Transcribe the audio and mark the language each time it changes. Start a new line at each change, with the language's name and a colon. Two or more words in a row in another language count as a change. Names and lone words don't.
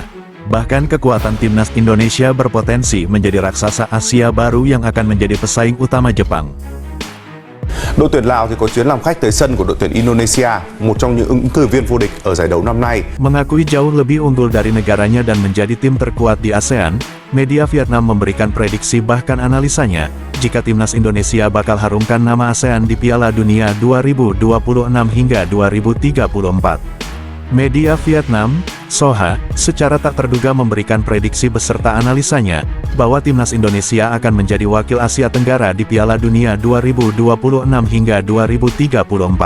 Indonesian: Bahkan kekuatan Timnas Indonesia berpotensi menjadi raksasa Asia baru yang akan menjadi pesaing utama Jepang.
Vietnamese: Đội tuyển Lào thì có chuyến làm khách tới sân của đội tuyển Indonesia, một trong những ứng cử viên vô địch ở giải đấu năm nay.
Indonesian: Mengakui jauh lebih unggul dari negaranya dan menjadi tim terkuat di ASEAN, media Vietnam memberikan prediksi bahkan analisanya, jika Timnas Indonesia bakal harumkan nama ASEAN di Piala Dunia 2026 hingga 2034. Media Vietnam, Soha, secara tak terduga memberikan prediksi beserta analisanya, bahwa Timnas Indonesia akan menjadi wakil Asia Tenggara di Piala Dunia 2026 hingga 2034.